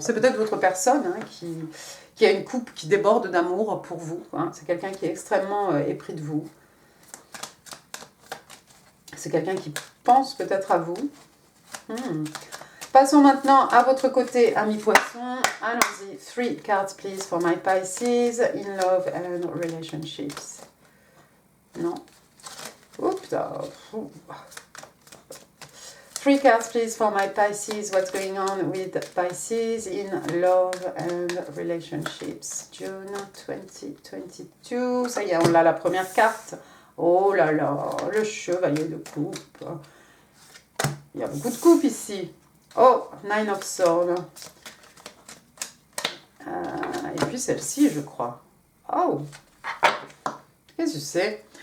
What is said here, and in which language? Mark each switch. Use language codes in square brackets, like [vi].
[fr] C'est peut-être votre personne hein, qui a une coupe qui déborde d'amour pour vous. Hein. C'est quelqu'un qui est extrêmement épris de vous. C'est quelqu'un qui pense peut-être à vous. Passons maintenant à votre côté, ami Poisson. Allons-y. [en] 3 cards, please, for my Pisces in love and relationships. [fr] Non. Oups. [en] 3 cards, please, for my Pisces. What's going on with Pisces in love and relationships? June 2022. [fr] Ça y est, on a la première carte. Oh là là, le chevalier de coupe. Il y a beaucoup de coupes ici. Oh, 9 of Swords. Et puis celle-ci, je crois. Oh. Qu'est-ce que c'est?